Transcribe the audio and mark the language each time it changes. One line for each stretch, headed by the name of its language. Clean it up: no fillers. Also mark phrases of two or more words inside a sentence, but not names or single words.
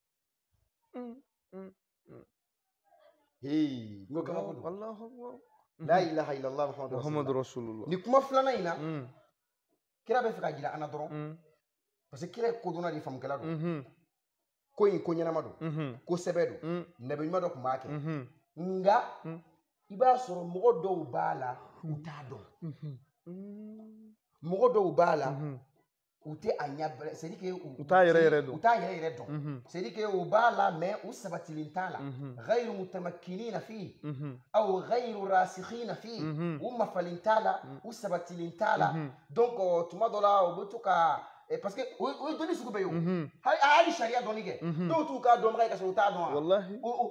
Bambara: n ko kabako don
Arabic: لا إله إلا الله محمد رسول الله
Bambara: ni kuma filanan in na kira bɛ fɛ ka jira an na dɔrɔn
French: parce que
Bambara: kira ye kodɔnna de faamukɛla don ko in ko ɲɛnama don ko sɛbɛ don nabi ɲuman dɔ tun b'a kɛ nka i b'a sɔrɔ mɔgɔ dɔw b'a la u t'a dɔn mɔgɔ dɔw b'a la u tɛ a ɲɛ
French: c'est à dire que
Bambara: u t'a yɛrɛ dɔn
French: c'est à dire que
Bambara: u b'a la mais u sabatilen t'a la
Arabic: غير متمكنين في أو غير راسخين في
Bambara: u mafalen t'a la u sabatilen t'a la donc tuma dɔ la u bɛ to ka
French: parce que
Bambara: o ye dɔnni sugu bɛɛ ye o hali sariya dɔnni kɛ dɔw t'u k'a dɔnbaga ye ka sɔrɔ u t'a dɔn wa